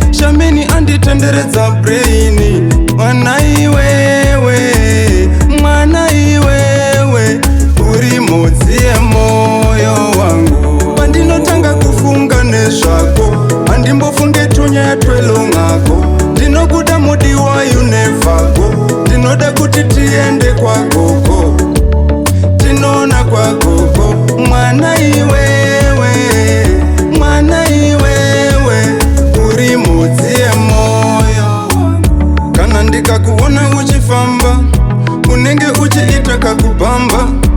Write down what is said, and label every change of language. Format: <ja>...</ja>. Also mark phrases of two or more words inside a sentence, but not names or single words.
<sn>Shameni anditenderedza braini. Mwana iwewe, mwana iwewe, uri mhodzi yemoyo wangu. Pandinotanga kufunga nezvako, handimbofunge tunyaya twelong'ako. Ndinokuda mudiwa,</sn> <en>you never go.</en> <sn>Ndinoda kuti tiende kwagogo, tinoona kwagogo. Mwana iwewe, mwana iwewe, uri mhodzi yemoyo wangu. Kana ndikakuona uchifamba, unenge uchiita kakubhamba.</sn>